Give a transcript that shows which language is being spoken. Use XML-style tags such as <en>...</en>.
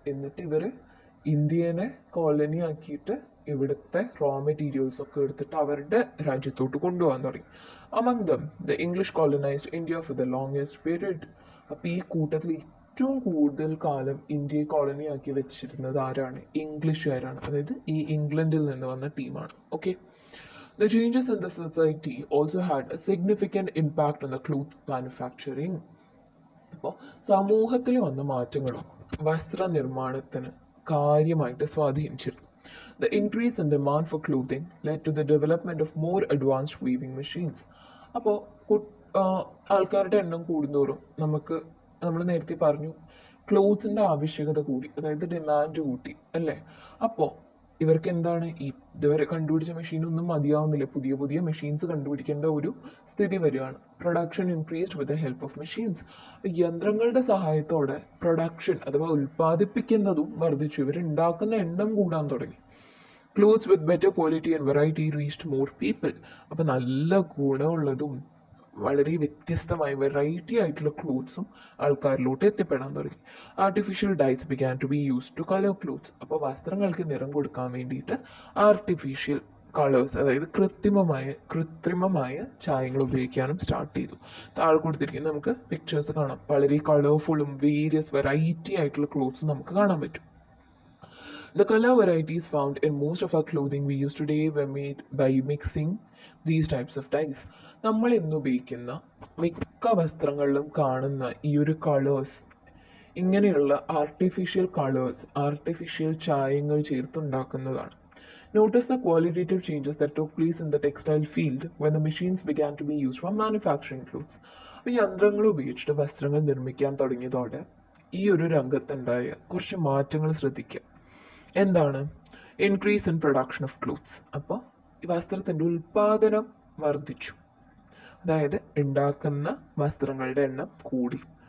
<ml>എന്നിട്ട് ഇവർ ഇന്ത്യനെ കോളനി ആക്കിയിട്ട് ഇവിടുത്തെ റോ മെറ്റീരിയൽസ് ഒക്കെ എടുത്തിട്ട് അവരുടെ രാജ്യത്തോട്ട് കൊണ്ടുപോകാൻ തുടങ്ങി.</ml> <en>Among them the English colonized India for the longest period.</en> <ml>അപ്പോൾ ഈ കൂട്ടത്തിൽ ഏറ്റവും കൂടുതൽ കാലം ഇന്ത്യയെ കോളനി ആക്കി വെച്ചിരുന്നത് ആരാണ്? ഇംഗ്ലീഷുകാരാണ്. അതായത് ഈ ഇംഗ്ലണ്ടിൽ നിന്ന് വന്ന ടീമാണ്. Okay.</ml> <en>The changes in the society also had a significant impact on the cloth manufacturing.</en> <ml>അപ്പോൾ സമൂഹത്തിൽ വന്ന മാറ്റങ്ങളും വസ്ത്രനിർമ്മാണത്തിന് കാര്യമായിട്ട് സ്വാധീനിച്ചിരുന്നു.</ml> <en>The increase in demand for clothing led to the development of more advanced weaving machines.</en> <ml>അപ്പോൾ ആൾക്കാരുടെ എണ്ണം കൂടുന്തോറും നമ്മൾ നേരത്തെ പറഞ്ഞു ക്ലോത്ത്സിൻ്റെ ആവശ്യകത കൂടി, അതായത് ഡിമാൻഡ് കൂട്ടി അല്ലേ. അപ്പോൾ ഇവർക്ക് എന്താണ്, ഇതുവരെ കണ്ടുപിടിച്ച മെഷീനൊന്നും മതിയാവുന്നില്ല, പുതിയ പുതിയ മെഷീൻസ് കണ്ടുപിടിക്കേണ്ട ഒരു സ്ഥിതി വരികയാണ്.</ml> <en>Production increased with the help of machines.</en> <ml>യന്ത്രങ്ങളുടെ സഹായത്തോടെ പ്രൊഡക്ഷൻ അഥവാ ഉൽപ്പാദിപ്പിക്കുന്നതും വർദ്ധിച്ചു. ഇവരുണ്ടാക്കുന്ന എണ്ണം കൂടാൻ തുടങ്ങി.</ml> <en>Clothes with better quality and variety reached more people.</en> <ml>അപ്പോൾ നല്ല ഗുണമുള്ളതും വളരെ വ്യത്യസ്തമായ വെറൈറ്റി ആയിട്ടുള്ള ക്ലോത്ത്സും ആൾക്കാരിലോട്ട് എത്തിപ്പെടാൻ തുടങ്ങി.</ml> <en>Artificial dyes began to be used to colour clothes.</en> <ml>അപ്പോൾ വസ്ത്രങ്ങൾക്ക് നിറം കൊടുക്കാൻ വേണ്ടിയിട്ട് ആർട്ടിഫിഷ്യൽ കളേഴ്സ്, അതായത് കൃത്രിമമായ ചായങ്ങൾ ഉപയോഗിക്കാനും സ്റ്റാർട്ട് ചെയ്തു. താഴെ കൊടുത്തിരിക്കുന്ന നമുക്ക് പിക്ചേഴ്സ് കാണാം. വളരെ കളർഫുള്ളും വേരിയസ് വെറൈറ്റി ആയിട്ടുള്ള ക്ലോത്ത്സ് നമുക്ക് കാണാൻ പറ്റും.</ml> <en>The color varieties found in most of our clothing we use today were made by mixing these types of dyes.</en> <ml>നമ്മൾ ഇന്ന് ഉപയോഗിക്കുന്ന മിക്ക വസ്ത്രങ്ങളിലും കാണുന്ന ഈ ഒരു കളേഴ്സ് ഇങ്ങനെയുള്ള artificial colours, artificial ചായങ്ങൾ ചേർത്തുണ്ടാക്കുന്നതാണ്.</ml> <en>Notice the qualitative changes that took place in the textile field when the machines began to be used for manufacturing clothes.</en> <ml>അപ്പോൾ യന്ത്രങ്ങൾ ഉപയോഗിച്ചിട്ട് വസ്ത്രങ്ങൾ നിർമ്മിക്കാൻ തുടങ്ങിയതോടെ ഈ ഒരു രംഗത്തുണ്ടായ കുറച്ച് മാറ്റങ്ങൾ ശ്രദ്ധിക്കുക. എന്താണ്?</ml> <en>Increase in production of clothes.</en> <ml>അപ്പോൾ ഈ വസ്ത്രത്തിൻ്റെ ഉൽപ്പാദനം വർദ്ധിച്ചു, അതായത് ഉണ്ടാക്കുന്ന വസ്ത്രങ്ങളുടെ എണ്ണം കൂടി.</ml>